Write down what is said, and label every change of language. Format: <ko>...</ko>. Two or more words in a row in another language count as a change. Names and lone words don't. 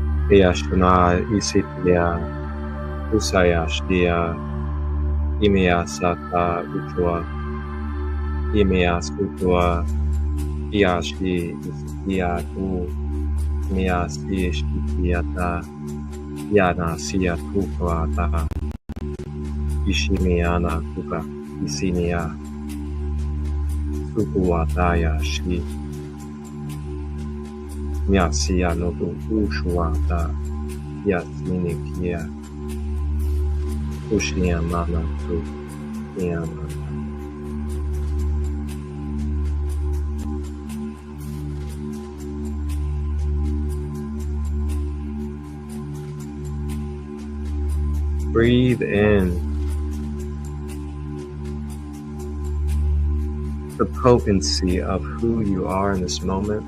<en>Eyashana Isitia Usayashtia Imeyasata Utua Imeyas Utua Iashi Isitia Tu Imeyasi Shitiata Yana Sia Tukuata Ishimiana Kuka Isinia Sukuataya Shi Myasia Nobu Ushuata Yasinikia Ushiamana Tu Yamana. Breathe in the potency of who you are in this moment.</en>